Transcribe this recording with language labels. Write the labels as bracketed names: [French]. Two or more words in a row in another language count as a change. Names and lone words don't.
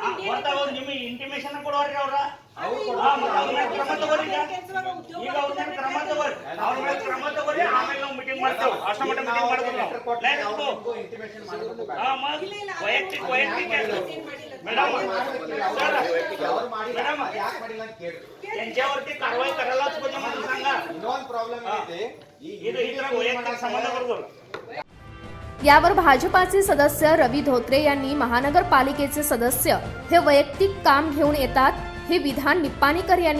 [Kannada] ಗೊತ್ತಾಗೋದು ನಿಮಗೆ ಇಂಟಿಮೇಷನ್ ಕೊಡೋರಿ ಅವ್ರ ಕ್ರಮ ತಗೋರಿ ಈಗ ಅವ್ರ ಮೇಲೆ ಕ್ರಮ ತಗೋರಿ ಅವ್ರ ಮೇಲೆ ಕ್ರಮ ತಗೋರಿ ಆಮೇಲೆ ನಾವು ಮೀಟಿಂಗ್ ಮಾಡ್ತೇವೆ ಅಷ್ಟ ಮಟ್ಟ ಮೀಟಿಂಗ್ ಮಾಡ್ತೀವಿ ವೈಯಕ್ತಿಕ ಮೇಡಮ್ ಮೇಡಮ್ [Marathi] त्यांच्यावरती कारवाई करायला सांगा प्रॉब्लेम इथं वैयक्तिक संबंध बरोबर यावर भाजपाचे सदस्य रवी धोत्रे यांनी महानगरपालिकेचे सदस्य हे वैयक्तिक काम घेऊन येतात हे विधान निप्पाणीकर यांनी